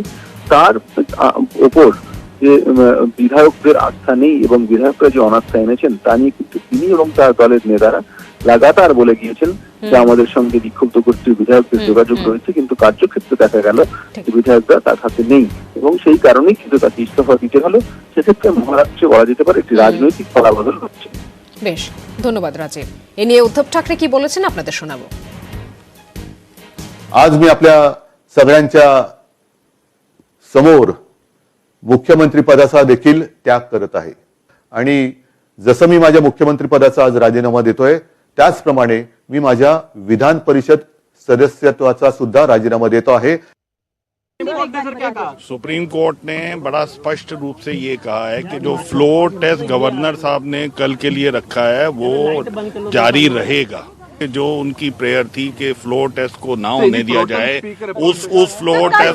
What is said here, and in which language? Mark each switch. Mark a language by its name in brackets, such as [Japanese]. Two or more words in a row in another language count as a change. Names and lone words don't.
[Bangla] তার ওপর যে বিধায়কদের আস্থা নেই এবং বিধায়করা যে অনাস্থা এনেছেন তা নিয়ে কিন্তু তিনি এবং তার দলের নেতারা লাগাতার বলে গিয়েছেন যে আমাদের সঙ্গে বিক্ষুব্ধ গোষ্ঠীর বিধায়কদের যোগাযোগ রয়েছে, কিন্তু কার্যক্ষেত্রে দেখা গেল যে বিধায়করা তার হাতে নেই এবং সেই কারণেই কিন্তু তাকে ইস্তফা দিতে হলো। সেক্ষেত্রে মহারাষ্ট্রে বলা যেতে পারে একটি রাজনৈতিক ফলাবদল হচ্ছে। বেশ, ধন্যবাদ রাজীব। এ নিয়ে উদ্ধব ঠাকরে কি বলেছেন আপনাদের শোনাবো। [Marathi] आज मी आपल्या सगळ्यांच्या समोर मुख्यमंत्री पदाचा देखील त्याग करत आहे आणि जसं मी माझ्या मुख्यमंत्री पदाचा आज राजीनामा देतोय, त्याचप्रमाणे मी माझ्या विधान परिषद सदस्यत्वाचा सुद्धा राजीनामा देतो आहे। [Hindi] सुप्रीम कोर्ट ने बड़ा स्पष्ट रूप से ये कहा है कि जो [English] floor test [Hindi] गवर्नर साहब ने कल के लिए रखा है वो जारी रहेगा। जो उनकी प्रेयर थी कि [English] floor test [Hindi] को ना होने दिया जाए, उस [English] floor test